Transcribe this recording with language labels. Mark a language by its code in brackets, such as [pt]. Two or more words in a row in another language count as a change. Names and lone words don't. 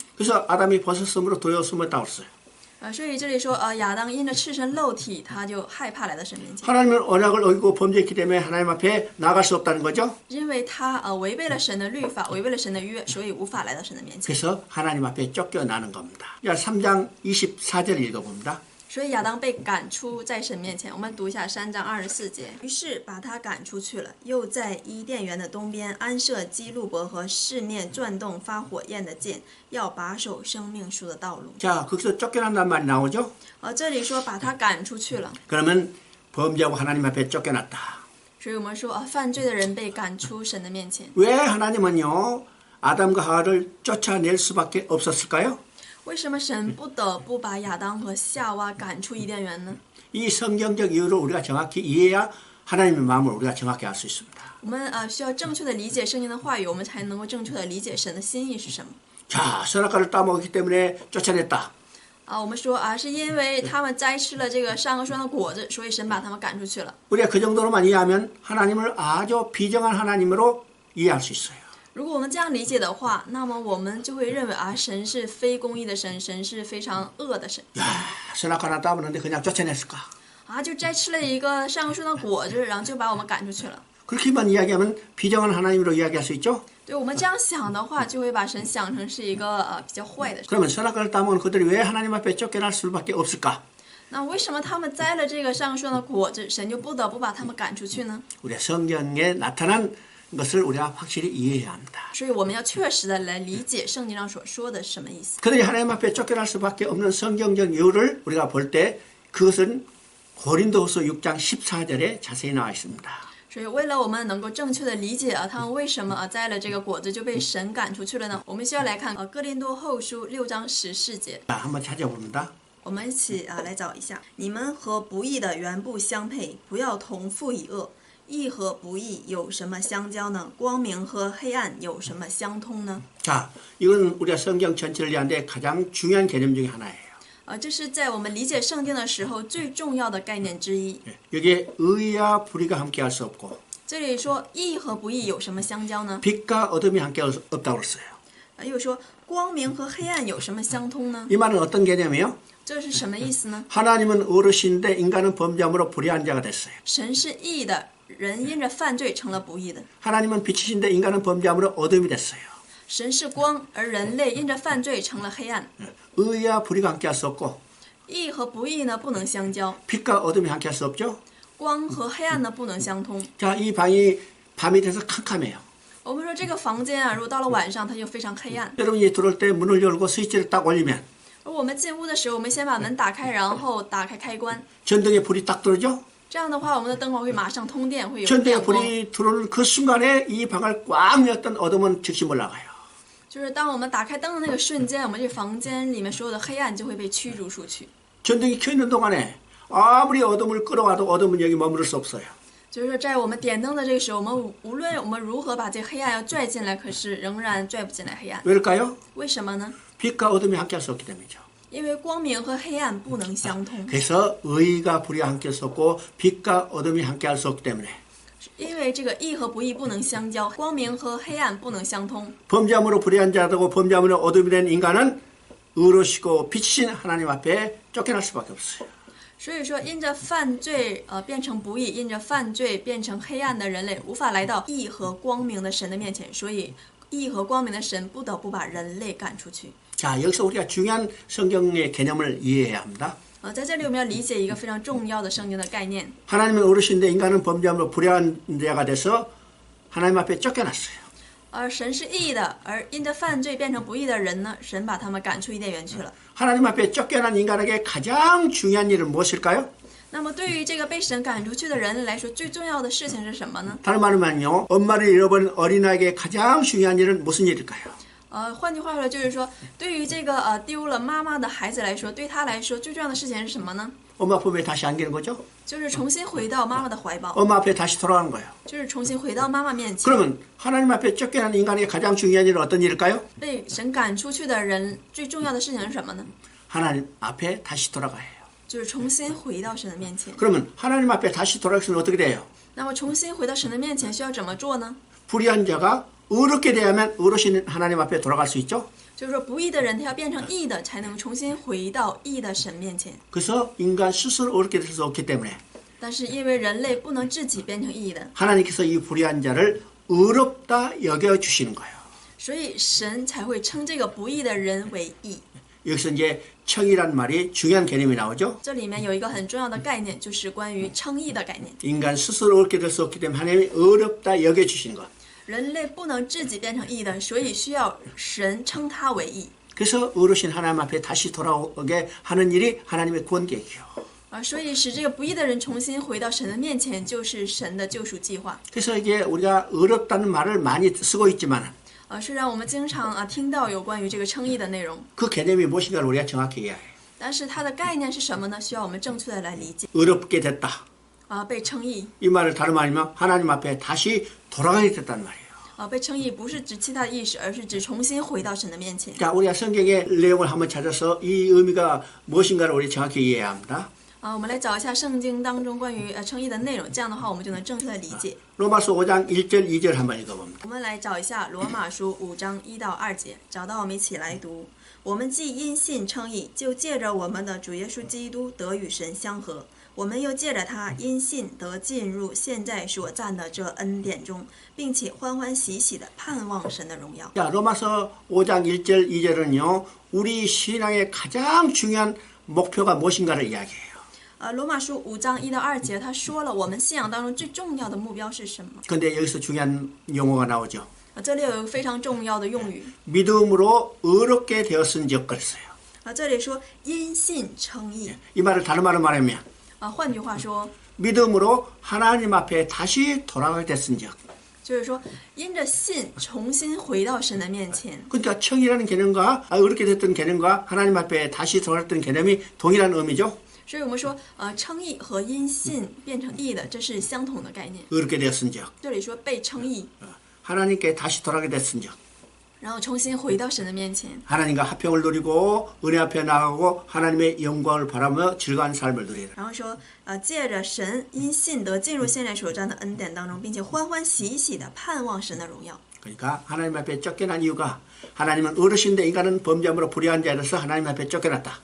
[ko] 그래서 아담이 벗었으므로 두려웠음을 그랬어요. [zh] 所以这里说，亚当因着赤身肉体，他就害怕来到神面前， [ko] 하나님은 언약을 어기고 범죄했기 때문에 하나님 앞에 나아갈 수 없다는 거죠. [zh] 因为他违背了神的律法，违背了神的约，所以无法来到神的面前。 [ko] 그래서 하나님 앞에 쫓겨나는 겁니다. 3장 24절 읽어봅니다. [zh] 所以亚当被赶出在神面前。我们读一下3章24节。于是把他赶出去了，又在伊甸园的东边安设基路伯和四面转动发火焰的剑，要把守生命树的道路。 [ko] 자, 거기서 쫓겨난다는 말이 나오죠. [zh] 这里说把他赶出去了， [ko] 그러면 범죄하고 하나님 앞에 쫓겨났다. [zh] 所以我们说犯罪的人被赶出神的面前。 [ko] 왜 하나님은요 아담과 하와를 쫓아낼 수밖에 없었을까요? [zh] 为什么神不得不把亚当和夏娃赶出伊甸园呢？ [ko] 이 성경적 이유를 우리가 정확히 이해해야 하나님의 마음을 우리가 정확히 알 수 있습니다. [zh] 我们需要正确的理解圣经的话语，我们才能够正确的理解神的心意是什么。 [ko] 자, 선악과를 따먹었기 때문에 쫓아냈다. [zh] 我们说是因为他们摘吃了这个善恶树上的果子，所以神把他们赶出去了。 [ko] 우리가 그 정도로만 이해하면 하나님을 아주 비정한 하나님으로 이해할 수 있어요. [zh] 如果我们这样理解的话，那么我们就会认为神是非公义的神，神是非常恶的神。 [ko] 야, 선악과 하나 따먹는데 그냥 쫓아냈을까? [zh] 就摘吃了一个善恶树上的果子，然后就把我们赶出去了。 [ko] 그렇게만 이야기하면 비정한 하나님으로 이야기할 수 있죠? [zh] 对我们这样想的话，就会把神想成是一个比较坏的神。 [ko] 그러면 선악과를 따먹은 그들이 왜 하나님 앞에 쫓겨날 수밖에 없을까? [zh] 那为什么他们摘了这个善恶树上的果子，神就不得不把他们赶出去呢？ [ko] 우리 성경에 나타난 것을 우리가 확실히 이해해야 합니다. [zh] 所以我们要确实的来理解圣经上所说的是什么意思。 [ko] 그들이 하나님 앞에 쫓겨날 수밖에 없는 성경적 이유를 우리가 볼 때 그것은 고린도후서 6장 14절에 자세히 나와 있습니다. [zh] 所以为了我们能够正确的理解他们为什么摘了这个果子就被神赶出去了呢？我们需要来看哥林多后书6章14节。 [ko] 자, 한번 찾아봅니다. [zh] 我们一起来找一下，你们和不义的原不相配，不要同父以恶。义和不义有什么相交呢？光明和黑暗有什么相通呢？ [ko] 자, 이건 우리가 성경 전체를 이해하는데 가장 중요한 개념 중에 하나예요. [zh] 这是在我们理解圣经的时候最重要的概念之一。 [ko] 여기에 의와 불의가 함께할 수 없고 [zh] 这里说义和不义有什么相交呢？ [ko] 빛과 어둠이 함께 없다고 그랬어요. [zh] 又说光明和黑暗有什么相通呢？ [ko] 이 말은 어떤 개념이에요? [zh] 这是什么意思呢？ [ko] 하나님은 어르신인데 인간은 범죄함으로 불의한 자가 됐어요. [zh] 神是义的，人因着犯罪成了不义的。 [ko] 하나님은 빛이신데 인간은 범죄함으로 어둠이 됐어요. [zh] 神是光，而人类因着犯罪成了黑暗。 [ko] 의와 불의가 함께할 수 없고 [zh] 义和不义呢不能相交， [ko] 빛과 어둠이 함께할 수 없죠. [zh] 光和黑暗呢不能相通。 [ko] 자, 이 방이 밤이 돼서 캄캄해요. [zh] 我们说这个房间如果到了晚上它就非常黑暗。 [ko] 여러분이 들어올 때 문을 열고 스위치를 딱 올리면 [zh] 而我们进屋的时候，我们先把门打开，然后打开开关， [ko] 전등에 불이 딱 들어오죠. [zh] 这样的话我们的灯光会马上通电，会有 [ko] 전등에 [zh] 亮光。 [ko] 불이 들어오는 그 순간에 이 방을 꽉 메웠던 어둠은 즉시 몰라가요. [zh] 就是当我们打开灯的那个瞬间，我们这房间里面所有的黑暗就会被驱逐出去。 [ko] 전등이 켜 있는 동안에 아무리 어둠을 끌어와도 어둠은 여기 머무를 수 없어요. [zh] 就是在我们点灯的这个时候，我们无论我们如何把这黑暗要拽进来，可是仍然拽不进来黑暗。 [ko] 왜일까요? [zh] 为什么呢？ [ko] 빛과 어둠이 함께할 수 없기 때문이죠. [zh] 因为光明和黑暗不能相通。 [ko] 그래서 의가 불의가 함께할 수 없고 빛과 어둠이 함께할 수 없기 때문에 [zh] 因为这个义和不义不能相交，光明和黑暗不能相通。 [ko] 범죄함으로 불의한 자되고 범죄함으로 어둠이 된 인간은 의로시고 빛이신 하나님 앞에 쫓겨날 수밖에 없어요. [zh] 所以说，因着犯罪变成不义，因着犯罪变成黑暗的人类，无法来到义和光明的神的面前，所以义和光明的神不得不把人类赶出去。 [ko] 자, 여기서 우리가 중요한 성경의 개념을 이해해야 합니다. [zh] 在这里我们要理解一个非常重要的圣经的概念。 [ko] 하나님은 어르신데 인간은 범죄함으로 불의한 자가 돼서 하나님 앞에 쫓겨났어요. [zh] 而神是义的，而因着犯罪变成不义的人呢，神把他们赶出伊甸园去了。 [ko] 하나님 앞에 쫓겨난 인간에게 가장 중요한 일은 무엇일까요? [zh] 那么对于这个被神赶出去的人来说，最重要的事情是什么呢？ [ko] 다른 말로만요. 엄마를 잃어버린 어린아이에게 가장 중요한 일은 무슨 일일까요? [zh] 换句话说，就是说，对于这个丢了妈妈的孩子来说，对他来说最重要的事情是什么呢？ [ko] 엄마 품에 다시 안기는 거죠. [zh] 就是重新回到妈妈的怀抱， [ko] 엄마 앞에 다시 돌아가는 거예요. [zh] 就是重新回到妈妈面前。 [ko] 그러면 하나님 앞에 쫓겨난 인간에게 가장 중요한 일은 어떤 일일까요? [zh] 被神赶出去的人最重要的事情是什么呢？ [ko] 하나님 앞에 다시 돌아가야 해요. [zh] 就是重新回到神的面前。 [ko] 그러면 하나님 앞에 다시 돌아가면 어떻게 돼요? [zh] 那么重新回到神的面前需要怎么做呢？ [ko] 불의한 자가 의롭게 되야만 의로신 하나님 앞에 돌아갈 수 있죠. [zh] 就是说，不义的人他要变成义的，才能重新回到义的神面前。 [ko] 그래서 인간 스스로 의롭게 될 수 없기 때문에 [zh] 但是因为人类不能自己变成义的， [ko] 하나님께서 이 불의한 자를 의롭다 여겨주시는 거예요. [zh] 所以神才会称这个不义的人为义。 [ko] 여기서 이제 청이란 말이 중요한 개념이 나오죠. [zh] 这里面有一个很重要的概念，就是关于称义的概念。 [ko] 인간 스스로 의롭게 될 수 없기 때문에 하나님이 의롭다 여겨주시는 것. [zh] 人类不能自己变成义的，所以需要神称他为义。 [ko] 그래서 의로신 하나님 앞에 다시 돌아오게 하는 일이 하나님의 구원 계획이요. [zh] 所以使这个不义的人重新回到神的面前，就是神的救赎计划。 [ko] 그래서 이게 우리가 의롭다는 말을 많이 쓰고 있지만 [zh] 虽然我们经常听到有关于这个称义的内容， [ko] 그 개념이 무엇인가를 우리가 정확히 이해해야 해요. [zh] 但是它的概念是什么呢？需要我们正确的来理解。 [ko] 의롭게 됐다. [zh] 被称义， [ko] 이 말을 다른 말이면 하나님 앞에 다시 돌아가게 됐단 말이에요. [zh] 被称义不是指其他的意思，而是指重新回到神的面前。 [ko] 자, 우리가 성경의 내용을 한번 찾아서 이 의미가 무엇인가를 우리 정확히 이해해야 합니다. [zh] 我们来找一下圣经当中关于称义的内容，这样的话我们就能正确的理解。 [ko] 로마서 5장 1절 2절 한번 읽어봅니다. [zh] 我们来找一下罗马书5章1到2节，找到我们一起来读。我们既因信称义，就借着我们的主耶稣基督得与神相合。我们又借着他因信得进入现在所占的这恩典中，并且欢欢喜喜的盼望神的荣耀。 [ko] 자, 로마서 5장 1절 2절은요. 우리 신앙의 가장 중요한 목표가 무엇인가를 이야기해요. [zh] 罗马书5章1到2节，他说了我们信仰当中最重要的目标是什么？ [ko] 근데 여기서 중요한 용어가 나오죠. [zh] 这里有一个非常重要的用语， [ko] 믿음으로 의롭게 되었은즉 그랬어요. [zh] 这里说因信称义。 [ko] 이 말을 다른 말로 말하면 [zh] 换句话说， [ko] 믿음으로 하나님 앞에 다시 돌아가게 됐은즉. [zh] 就是说因着信重新回到神的面前。 [ko] 그러니까 청이라는 개념과 의롭게 됐던 개념과 하나님 앞에 다시 돌아갔던 개념이 동일한 의미죠. [zh] 所以我们说，称义和因信变成义的，这是相同的概念。 [ko] 의롭게 되었은즉. [zh] 这里说被称义， [ko] 하나님께 다시 돌아가게 됐은즉. [zh] 然后重新回到神的面前， [ko] 하나님과 화평을 누리고 은혜 앞에 나가고 하나님의 영광을 바라며 즐거운 삶을 누리라. [zh] 然后说，借着神因信得进入现在所占的恩典当中，并且欢欢喜喜的盼望神的荣耀。 [ko] 그러니까 하나님 앞에 쫓겨난 이유가 하나님은 어르신데 인간은 범죄함으로 불의한 자로서 하나님 앞에 쫓겨났다.